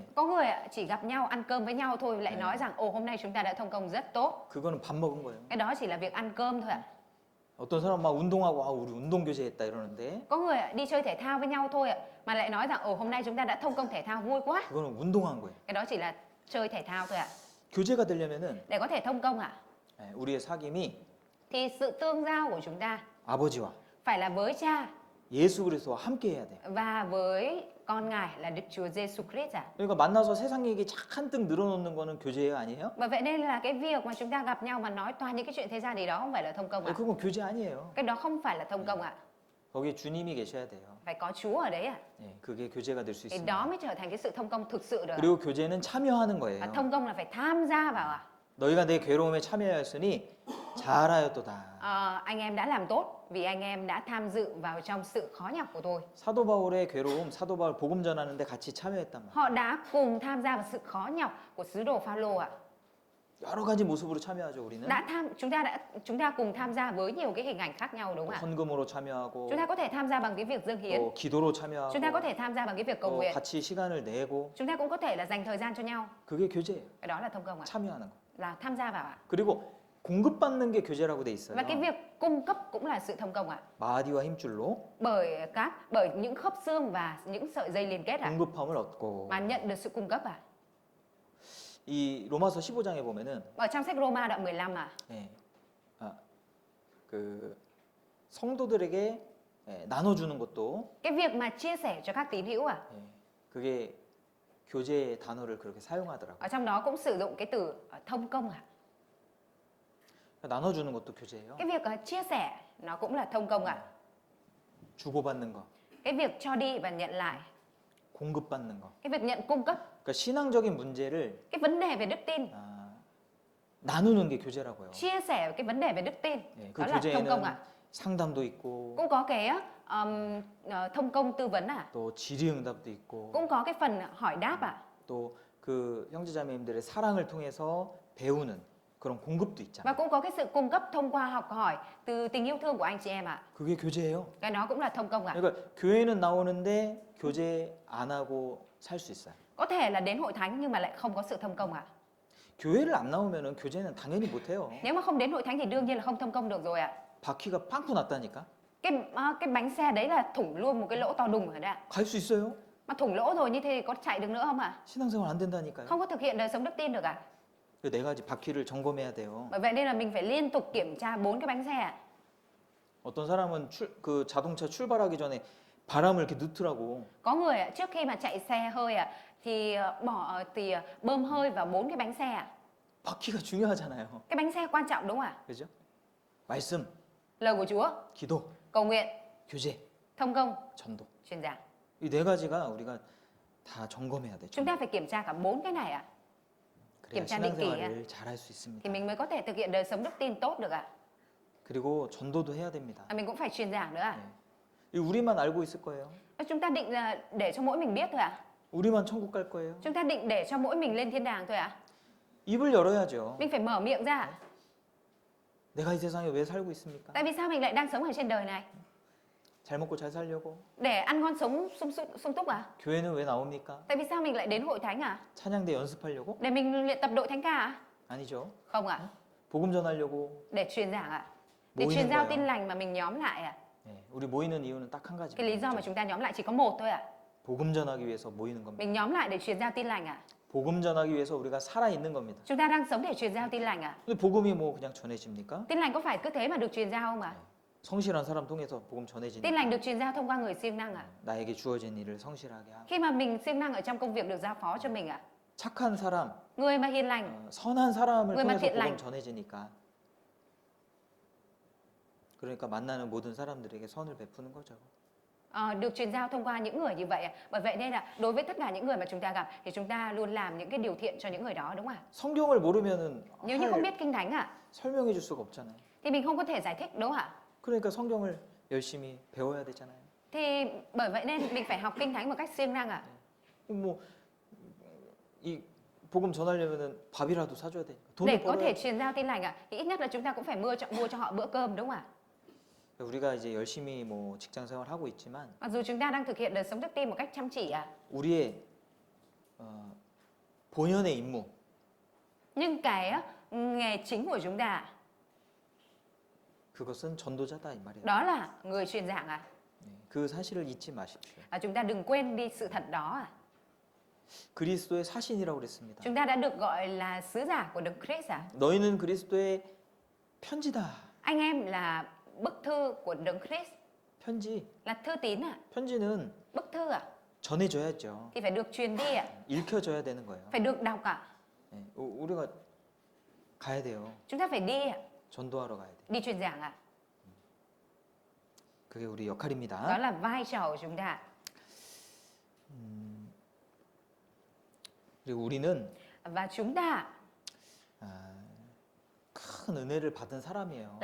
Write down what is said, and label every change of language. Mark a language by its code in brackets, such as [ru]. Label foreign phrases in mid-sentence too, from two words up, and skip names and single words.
[vi] Có người chỉ gặp nhau ăn cơm với nhau thôi lại nói rằng ồ hôm nay chúng ta đã thông công rất tốt. [ko] 그거는 밥 먹은 거예요. [vi] Cái đó chỉ là việc ăn cơm thôi ạ. [ko] 어떤 사람 막 운동하고 우리 운동 교제했다 이러는데 [vi] Có người đi chơi thể thao với nhau thôi ạ mà lại nói rằng ồ hôm nay chúng ta đã thông công thể thao vui quá. [ko] 그거는 운동한 거예요. [vi] Cái đó chỉ là chơi thể thao thôi ạ. [ko] 교제가 되려면은 [vi] Để có thể thông công ạ [ko] 우리의 사귐이 [vi] thì sự tương giao của chúng ta [ko] 아버지와 [vi] phải là với cha [ko] 예수 그리스도와 함께 해야 돼. [vi] và với con Ngài là Đức Chúa Giêsu Christ à. [ko] 그러니까 만나서 세상 얘기 잔뜩 늘어놓는 거는 교제예요, 아니에요? [vi] Và vậy nên là cái việc mà chúng ta gặp nhau và nói toàn những cái chuyện thế gian thì đó không phải là thông công ạ. [ko] 그건 교제 아니에요. [vi] Cái đó không phải là thông công ạ. [ko] 거기에 주님이 계셔야 돼요. [vi] Phải có Chúa ở đấy ạ. [ko] 예, 그게 교제가 될 수 [vi] Thì đó [ko] 있습니다. [vi] mới trở thành cái sự thông công thực sự được ạ. [ko] 그리고 교제는 참여하는 [vi] Và [ko] 거예요. [vi] thông công là phải tham gia vào ạ. [ko] 너희가 내 괴로움에 참여하였으니 잘하였도다. [vi] Anh em đã làm tốt vì anh em đã tham dự vào trong sự khó nhọc của tôi. [ko] 사도 바울의 괴로움, 사도 바울 복음 전하는데 같이 참여했단 말이에요. [vi] Họ đã cùng tham gia vào sự khó nhọc của sứ đồ Phaolô ạ. [ko] 여러 가지 모습으로 참여하죠, 우리는. [vi] Chúng ta cùng tham gia với nhiều cái hình ảnh khác nhau đúng [ko] 또 [vi] không ạ? [ko] 헌금으로 참여하고 [vi] Chúng ta có thể tham gia bằng cái việc dâng hiến. [ko] 또 기도로 [vi] Chúng ta có [ko] 참여하고 [vi] thể tham gia bằng cái việc cầu [ko] 또 [vi] nguyện. [ko] 같이 시간을 내고 [vi] Chúng ta cũng có thể là dành thời gian cho nhau. [ko] 그게 교제예요. [vi] Cái đó là thông công ạ. [ko] 참여하는 거. [vi] Là tham gia vào ạ. [ko] 그리고 공급받는 게 교제라고 돼 있어요. [vi] Và cái việc cung cấp cũng là sự thông công ạ. [ko] 마디와 힘줄로 [vi] Bởi những khớp xương và những sợi dây liên kết ạ. [ko] 공급함을 얻고 [vi] Mà nhận được sự cung cấp ạ. [ko] 이 로마서 15장에 보면은 [vi] Ở trong sách Roma đoạn 15 à. [ko] 예, 그 성도들에게 나눠주는 것도 [vi] Cái việc mà chia sẻ cho các tín hữu à. [ko] 예, 그게 교제 단어를 그렇게 사용하더라고요. [vi] Ở trong đó cũng sử dụng cái từ thông công ạ. [ko] 나눠주는 것도 교제예요. [vi] Cái việc chia sẻ nó cũng là thông công ạ. [ko] 주고받는 거, [vi] Cái việc cho đi và nhận lại. [ko] 공급받는 거. [vi] Cái việc nhận cung cấp. [ko] 그러니까 신앙적인 문제를 [vi] Cái vấn đề về đức tin. [ko] 나누는 게 교제라고요. [vi] Chia sẻ cái vấn đề về đức tin. [ko] 예, 그 [vi] Đó là thông công [ko] 교제에는 [vi] ạ. [ko] 상담도 있고 [vi] Cũng có cái thông công tư vấn à. [ko] 또 질의응답도 있고 [vi] Cũng có cái phần hỏi đáp à. [ko] 또 그 형제자매님들의 사랑을 통해서 배우는 그런 공급도 있잖아요. [vi] Và cũng có cái sự cung cấp thông qua học hỏi từ tình yêu thương của anh chị em ạ. [ko] 그게 교제예요. [vi] Cái đó cũng là thông công ạ. [ko] 그러니까 교회는 나오는데 교제 안 하고 살 수 있어요. [vi] Có thể là đến hội thánh nhưng mà lại không có sự thông công ạ. [ko] 교회를 안 나오면은 교제는 당연히 못 해요. [vi] Nếu mà không đến hội thánh thì đương nhiên là không thông công được rồi ạ. [ko] 바퀴가 빵꾸 났다니까. [vi] Cái bánh xe đấy là thủng luôn một cái lỗ to đùng rồi đấy ạ. [ko] 갈 수 있어요. [vi] Mà thủng lỗ rồi như thế thì có chạy được nữa không ạ? [ko] 신앙생활 안 된다니까요. [vi] Không có thực hiện đời sống đức tin được ạ. [ko] 그 네 가지 바퀴를 점검해야 돼요. [vi] Bởi vậy nên là mình phải liên tục kiểm tra 4 cái bánh xe ạ. [ko] 어떤 사람은 그 자동차 출발하기 전에 바람을 이렇게 넣더라고. [vi] Có người ạ, trước khi mà chạy xe hơi ạ thì bơm hơi vào 4 cái bánh xe ạ. [ko] 바퀴가 중요하잖아요. [vi] Cái bánh xe quan trọng đúng không ạ? [ko] 그죠? 말씀, [vi] Lời của Chúa, [ko] 기도, [vi] cầu nguyện, [ko] 교제, [vi] thông công, [ko] 전도. [vi] truyền giảng. [ko] 이 네 가지가 우리가 다 점검해야 되죠. [vi] Chúng ta phải kiểm tra cả 4 cái này ạ. [ko] 그래야 [vi] kiểm tra định kỳ [ko] 신앙생활을 잘할 수 있습니다. [vi] Thì mình mới có thể thực hiện đời sống đức tin tốt được ạ. [ko] 그리고 전도도 해야 됩니다. [vi] Mình cũng phải truyền giảng nữa ạ. [ko] 이 우리만 알고 있을 거예요. [vi] Chúng ta định là để cho mỗi mình biết thôi ạ. [ko] 우리만 천국 갈 거예요. [vi] Chúng ta định để cho mỗi mình lên thiên đàng thôi ạ. [ko] 입을 열어야죠. [vi] Mình phải mở miệng ra. [ko] 내가 이 세상에 왜 살고 있습니까? [vi] Tại vì sao mình lại đang sống ở trên đời này? [ko] 잘 먹고 잘 살려고. [vi] Để ăn ngon sống sung túc à? [ko] 교회는 왜 나옵니까? [vi] Tại vì sao mình lại đến hội thánh à? [ko] 찬양대 연습하려고? [vi] Để mình luyện tập đội thánh ca à? [ko] 아니죠. [vi] Không ạ. [ko] 복음 전하려고. [vi] Để truyền giảng ạ. Để [ko] 모이는 [vi] truyền giao [ko] 거예요. [vi] tin lành mà mình nhóm lại ạ. [ko] 네, 우리 모이는 이유는 딱 한 가지. [vi] Cái lý do mà chúng ta nhóm lại chỉ có một thôi ạ. [ko] 복음 전하기 위해서 모이는 겁니다. [vi] Mình nhóm lại để truyền giao tin lành ạ. [ko] 복음 전하기 위해서 우리가 살아 있는 겁니다. [vi] Chúng ta đang sống để truyền giao tin lành ạ. [ko] 근데 복음이 뭐 그냥 전해집니까? [vi] Tin lành có phải cứ thế mà được truyền giao không ạ? [ko] 성실한 사람 통해서 복음 [vi] Tin [ko] 전해지니까 [vi] lành được truyền giao thông qua người siêng năng ạ. [ko] 나에게 주어진 일을 성실하게 하고 [vi] Khi mà mình siêng năng ở trong công việc được giao phó cho mình ạ. [ko] 착한 사람, [vi] Người mà hiền lành, [ko] 선한 사람을 [vi] người mà [ko] 통해서 [vi] thiện [ko] 복음 [vi] lành. [ko] 전해지니까 그러니까 만나는 모든 사람들에게 선을 베푸는 거죠. [vi] được truyền giao thông qua những người như vậy ạ. Bởi vậy nên là đối với tất cả những người mà chúng ta gặp thì chúng ta luôn làm những cái điều thiện cho những người đó đúng không ạ? [ko] 성경을 모르면은 [vi] Nếu như không biết kinh thánh ạ [ko] 설명해 줄 수가 없잖아요. [vi] thì mình không có thể giải thích đúng không ạ? [ko] 그러니까 성경을 열심히 배워야 되잖아요. [vi] Thì bởi vậy nên mình phải học kinh thánh một cách siêng năng ạ. [ko] 뭐이 복음 전하려면은 밥이라도 사줘야 되니까 [vi] Để [ko] 돈을 [vi] có thể [ko] 벌어야. [vi] truyền giao tin lành ạ thì ít nhất là chúng ta cũng phải mua cho họ bữa cơm đúng không ạ? [ko] 우리가 이제 열심히 뭐 직장 생활 하고 있지만 [vi] Mặc dù chúng ta đang thực hiện đời sống đức tin một cách chăm chỉ ạ. [ko] 우리의 본연의 임무 [vi] Nhưng cái nghề chính của chúng ta [ko] 그것은 전도자다 이 말이에요. [vi] đó là người truyền giảng ạ. [ko] 네, 그 사실을 잊지 마십시오. [vi] Chúng ta đừng quên đi sự thật đó ạ. [ko] 그리스도의 사신이라고 그랬습니다. [vi] Chúng ta đã được gọi là sứ giả của Đức Christ ạ. [ko] 너희는 그리스도의 편지다. [vi] Anh em là bức thư của Đấng Christ. [ko] 편지. [vi] là thư tín à? [ko] 편지는 [vi] Bức thư à? [ko] 전해줘야죠. [vi] Thì phải được truyền đi à? [ko] 읽혀줘야 되는 거예요. [vi] Phải được đọc à? [ko] 예, 우리가 가야 돼요. [vi] Chúng ta phải đi à? [ko] 전도하러 가야 돼. [vi] Đi truyền giảng à? [ko] 그게 우리 [vi] Đó [ko] 역할입니다. [vi] là vai trò của chúng ta. [ko] 그리고 우리는 [vi] Và chúng ta [ko] 큰 은혜를 받은 사람이에요.